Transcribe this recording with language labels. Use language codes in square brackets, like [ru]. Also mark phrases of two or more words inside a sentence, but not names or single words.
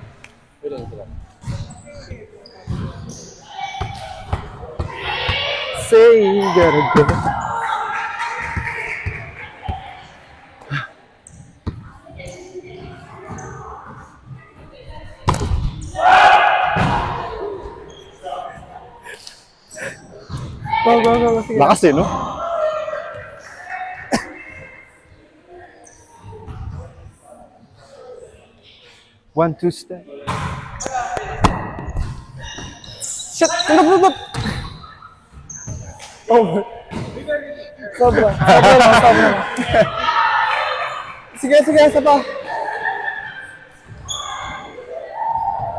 [en] Say you gotta go. Go. [tl] Sige. Lakas eh, no? [en] One, two step. Shit! [tl] Sunod! [en] Over. Sobra. [tl] Sige, isa pa.